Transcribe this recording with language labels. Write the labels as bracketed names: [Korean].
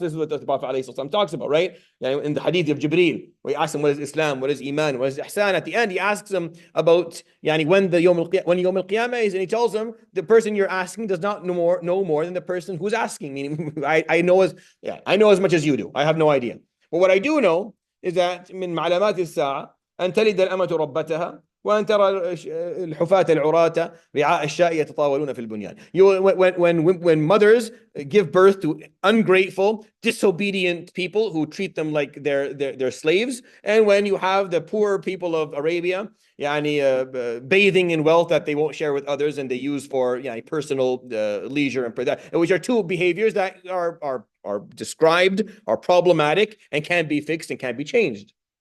[English] This is what the Prophet ﷺ talks about, right? In the hadith of Jibreel, where he asks him what is Islam, what is Iman, what is Ihsan. At the end, he asks him about when Yawm al-Qiyamah is, and he tells him the person you're asking does not know more than the person who's asking. Meaning, I know as much as you do. I have no idea. But what I do know is that [Arabic] من معلومات الساعة أن تلد الأمة ربتها وأن ترى الحفاة العراة رعاء الشاء يتطاولون في البنيان. [English] When mothers give birth to ungrateful, disobedient people who treat them like they're slaves, and when you have the poor people of Arabia, bathing in wealth that they won't share with others and they use for personal leisure and that, which are two behaviors that are described, are problematic, and can be fixed and can be changed.